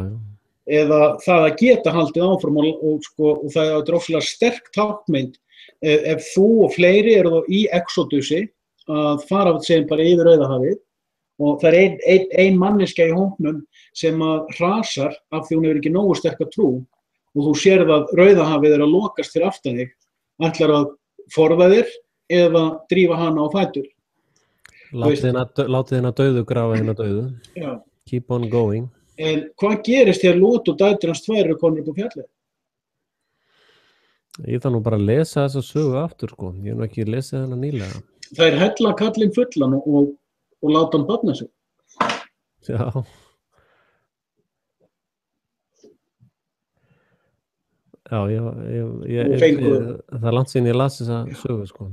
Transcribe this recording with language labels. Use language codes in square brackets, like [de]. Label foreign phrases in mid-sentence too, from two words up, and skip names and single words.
[is] Eða það að geta haldið áfram og það er droslega sterk tákmynd ef þú og fleiri eru í exodusi að fara segjum bara yfir Rauðahafið og það er ein manneskja í hópnum sem að hrasar af því hún hefur ekki nógu sterka trú og þú sérð að Rauðahafið er að lokast fyrir aftan þig, ætlar að forða þér eða drífa hana á fætur. Látið hérna dauðu grafa hérna dauðu. Já. [en] Keep on going. [is] En hvað gerist þegar Lot og dætur hans 2 eru komin upp á fjallið? Ég þarf nú bara að lesa þessa sögu aftur, sko. Ég hef nú ekki lesið hana nýlega. Það hella kallinn fullan og láta hann barna sig. Já. Já, það langt síðan ég las þessa sögu, sko.